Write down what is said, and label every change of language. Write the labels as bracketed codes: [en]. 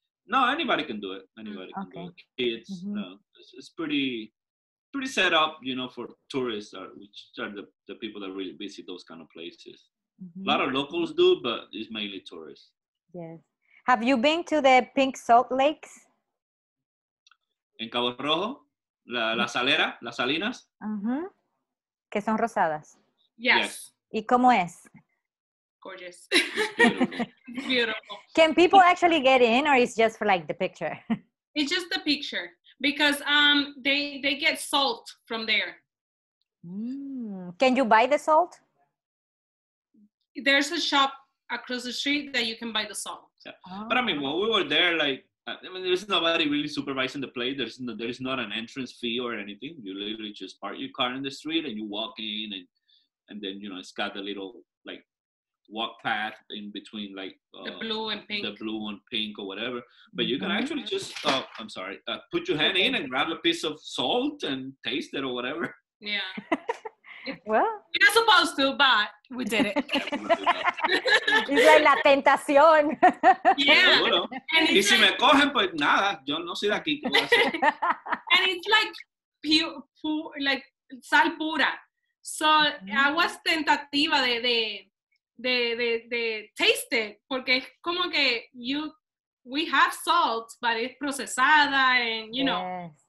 [en] No, anybody can do it. Anybody can do it. It's pretty set up, for tourists, which are the people that really visit those kind of places. A lot of locals do, but it's mainly tourists. Yes. Have you been to the Pink Salt Lakes? [es] En Cabo Rojo, la Salera, las Salinas. Que son rosadas. [en] Yes. [es] ¿Y cómo es? [en] Gorgeous. Beautiful. Beautiful. Can people actually get in, or is just for like the picture? It's just the picture because they get salt from there. Can you buy the salt? There's a shop across the street that you can buy the salt. Yeah. But I mean, when we were there, there's nobody really supervising the place. There's not an entrance fee or anything. You literally just park your car in the street and you walk in, and then it's got the little like walk path in between, like the blue and pink, or whatever. But you can actually just, put your hand in and grab a piece of salt and taste it or whatever. Yeah. Well, we're not supposed to, but we did it. It's like [es] la tentación. [en] Yeah. [es] Y si me cogen, pues nada, yo no soy de aquí. [en] And it's like pure, like [es] sal pura. [en] So I was [es] tentativa de [en] taste it, [es] porque es como que [en] we have salt, but it's [es] procesada, [en] and you know.